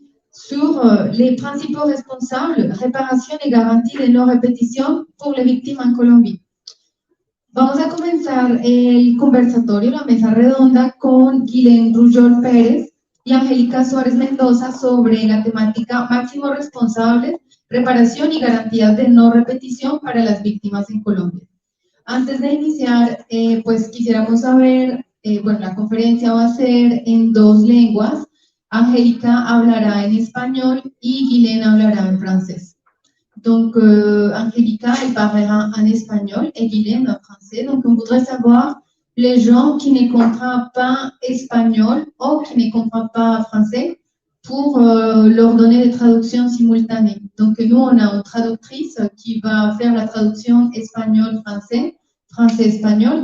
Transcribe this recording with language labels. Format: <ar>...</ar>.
<fr>sur les principaux responsables, réparation et garantie de</fr> <es>no repetición</es> <fr>pour les victimes en Colombie.</fr> <es>Vamos a comenzar el conversatorio, la mesa redonda, con Guilén Rujol Pérez y Angélica Suárez Mendoza sobre la temática máximos responsables, reparación y garantías de no repetición para las víctimas en Colombia. Antes de iniciar, pues quisiéramos saber, bueno, la conferencia va a ser en 2 lenguas. Angélica hablará en español y Guilén hablará en francés.</es> <fr>Donc, Angélica, elle parlera en espagnol et Guylaine en français. Donc, on voudrait savoir les gens qui ne comprennent pas espagnol ou qui ne comprennent pas français pour leur donner des traductions simultanées. Donc, nous, on a une traductrice qui va faire la traduction espagnol-français, français-espagnol.</fr>